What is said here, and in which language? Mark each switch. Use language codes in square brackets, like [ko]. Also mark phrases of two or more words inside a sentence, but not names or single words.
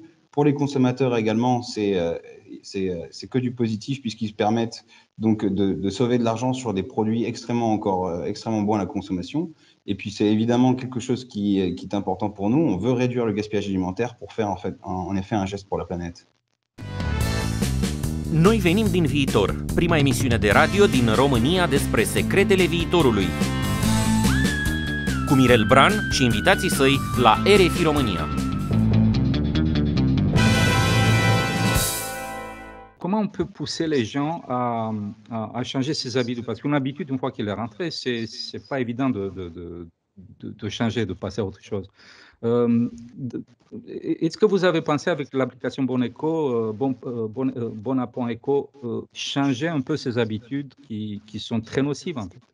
[fr] Pour les consommateurs également, c'est que du positif puisqu'ils permettent donc de sauver de l'argent sur des produits extrêmement bons à la consommation. Et puis c'est évidemment quelque chose qui est important pour nous. On veut réduire le gaspillage alimentaire pour faire en effet un geste pour la planète. [ro] Noi venim din viitor, prima emisiune de radio din România despre secretele viitorului. Cu Mirel Bran și invitații săi la RFI România. [fr] Comment on peut pousser les gens à changer ses habitudes? Parce qu'une habitude, une fois qu'il est rentré, c'est pas évident de changer, de passer à autre chose. Est-ce que vous avez pensé avec l'application Bonapp.eco changer un peu ces habitudes qui sont très nocives en fait?